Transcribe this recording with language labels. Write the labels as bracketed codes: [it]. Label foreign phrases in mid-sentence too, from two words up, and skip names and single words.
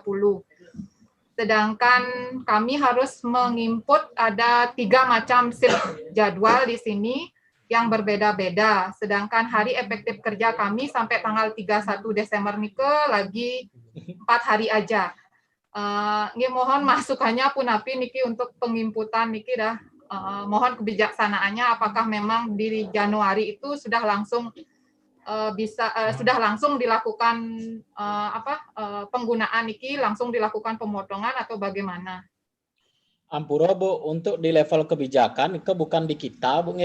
[id] Sedangkan kami harus menginput ada 3 macam shift jadwal di sini yang berbeda-beda. Sedangkan hari efektif kerja kami sampai tanggal 31 Desember nih lagi 4 hari aja. Mohon masukannya [ban] Punapi niki [id] untuk pengimputan niki dah. Mohon kebijaksanaannya apakah memang di Januari itu sudah langsung sudah langsung dilakukan penggunaan niki langsung dilakukan pemotongan atau bagaimana? Ampura Bu, untuk di level kebijakan itu bukan di kita, Bu.